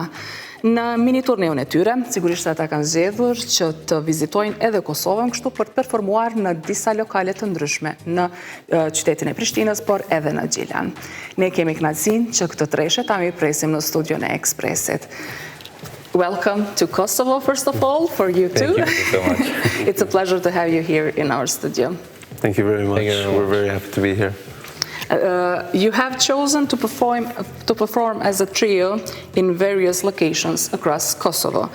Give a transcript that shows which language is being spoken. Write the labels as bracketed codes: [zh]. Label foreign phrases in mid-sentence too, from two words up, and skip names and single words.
[sq] Në mini turneun e tyre, sigurisht ata kanë zgjedhur që të vizitojnë edhe Kosovën kështu për të performuar në disa lokale të ndryshme në qytetin e Prishtinës, por edhe në Gjilan. Ne kemi kënaqësinë që këtë treshe ta presim në studion e Ekspresit. [en] Welcome to Kosovo, first of all, for you too. Thank you so much. It's a pleasure to have you here in our studio. Thank you very much. We're very happy to be here. You have chosen to perform as a trio in various locations across Kosovo.